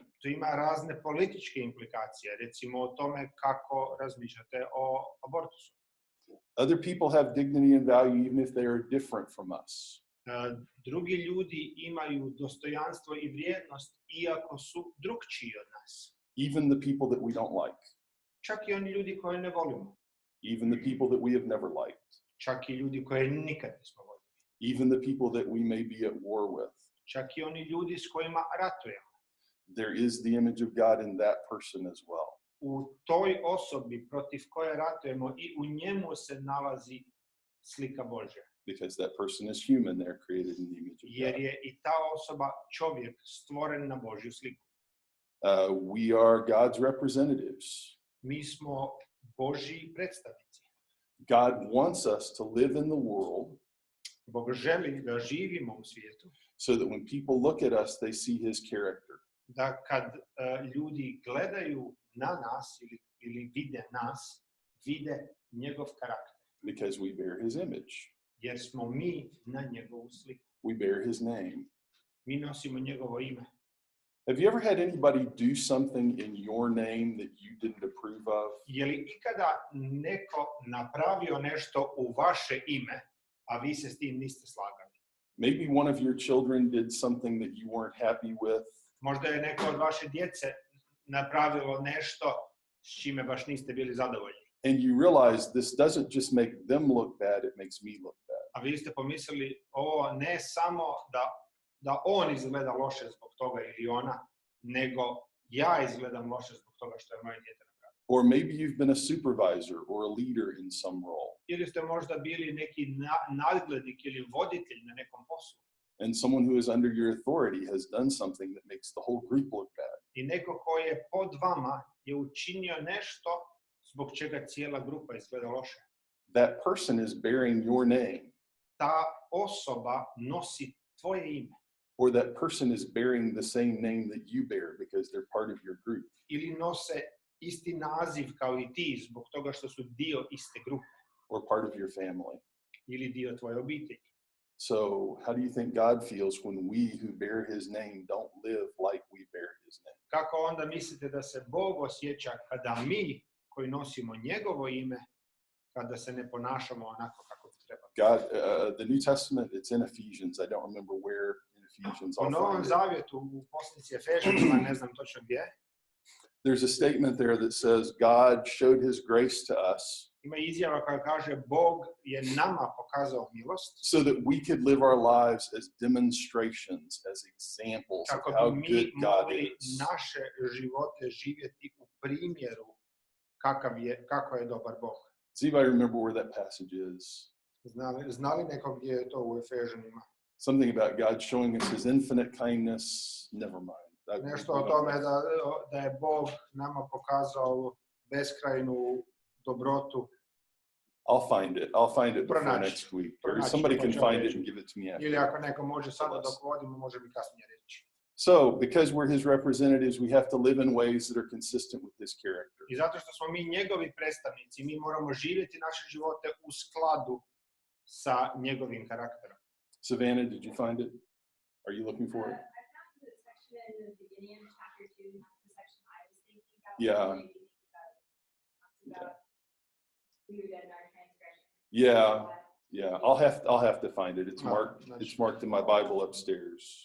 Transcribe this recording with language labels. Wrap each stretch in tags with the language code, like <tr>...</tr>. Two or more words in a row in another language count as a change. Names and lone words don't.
<bs>To ima razne političke implikacije, recimo o tome kako razmišljate o abortusu.</bs> <en>Other people have dignity and value even if they are different from us.</en> <bs>Drugi ljudi imaju dostojanstvo i vrijednost iako su drukčiji od nas.</bs> <en>Even the people that we don't like.</en> <bs>Čak i oni ljudi koje ne volimo.</bs> <en>Even the people that we have never liked.</en> <bs>Čak i ljudi koje nikad nismo volili.</bs> <en>Even the people that we may be at war with.</en> <bs>Čak i oni ljudi s kojima ratujemo.</bs> <en>There is the image of God in that person as well.</en> <bs>U toj osobi protiv koje ratujemo i u njemu se nalazi slika Božja.</bs> <en>Because that person is human, they're created in the image of God.</en> <bs>Jer je i ta osoba čovjek stvoren na Božju sliku.</bs> <en>We are God's representatives.</en> <bs>Mi smo Božji predstavnici.</bs> <en>God wants us to live in the world.</en> <bs>Bog želi da živimo u svijetu.</bs> <en>So that when people look at us, they see his character.</en> <bs>Da kad ljudi gledaju na nas ili vide nas, vide njegov karakter.</bs> <en>Because we bear his image.</en> <bs>Jer smo mi na njegovu sliku.</bs> <en>We bear his name.</en> <bs>Mi nosimo njegovo ime.</bs> <en>Have you ever had anybody do something in your name that you didn't approve of?</en> <bs>Je li ikada neko napravio nešto u vaše ime, a vi se s tim niste slagali?</bs> <en>Maybe one of your children did something that you weren't happy with.</en> <bs>Možda je neko od vaše djece napravilo nešto s čime baš niste bili zadovoljni.</bs> <en>And you realize this doesn't just make them look bad, it makes me look bad.</en> <bs>A vi ste pomislili, ovo ne samo da on izgleda loše zbog toga ili ona, nego ja izgledam loše zbog toga što je moje dijete napravilo.</bs> <en>Or maybe you've been a supervisor or a leader in some role.</en> <bs>Ili ste možda bili neki nadglednik ili voditelj na nekom poslu.</bs> <en>And someone who is under your authority has done something that makes the whole group look bad.</en> <bs>I neko ko je pod vama je učinio nešto zbog čega cijela grupa izgleda loše.</bs> <en>That person is bearing your name.</en> <bs>Ta osoba nosi tvoje ime.</bs> <en>Or that person is bearing the same name that you bear because they're part of your group.</en> <bs>Ili nose isti naziv kao i ti zbog toga što su dio iste grupe.</bs> <en>Or part of your family.</en> <bs>Ili dio tvoje obitelji.</bs> <en>So, how do you think God feels when we who bear his name don't live like we bear his name?</en> <bs>Kako onda mislite da se Bog osjeća kada mi koji nosimo njegovo ime, kada se ne ponašamo onako kako treba?</bs> <en>God, the New Testament, it's in Ephesians. I don't remember where in Ephesians.</en> <bs>U Novom Zavjetu, u poslanici Efežanima, ne znam točno gdje.</bs> <en>There's a statement there that says God showed his grace to us.</en> <bs>Ima izjava koja kaže Bog je nama pokazao milost</bs> <en>so that we could live our lives as demonstrations, as examples of</en> <bs>kako</bs> <en>how</en> <bs>bi</bs> <en>good</en> <bs>mi</bs> <en>God</en> <bs>mogli</bs> <en>is.</en> <bs>naše živote živjeti u primjeru kako je dobar Bog.</bs> <en>Does anybody remember where that passage is?</en> <bs>Znali neko gdje je to u Efežanima?</bs> <en>Something about God showing us his infinite kindness. Never mind.</en> <bs>Nešto o tome da je Bog nama pokazao beskrajnu dobrotu.</bs> <en>I'll find it before next week. Or somebody can find it and give it to me after.</en> <bs>Ili ako neko može sada dok vodimo, može mi kasnije reći.</bs> <en>So, because we're his representatives, we have to live in ways that are consistent with his character.</en> <bs>I zato što smo mi njegovi predstavnici, mi moramo živjeti naše živote u skladu sa njegovim karakterom.</bs> <en>Savannah, did you find it? Are you looking for it? I found the section in the beginning of chapter 2, not the section I was thinking about. Yeah. Maybe about we were dead in our transgression. Yeah. I'll have to find it. It's marked in my Bible upstairs.</en>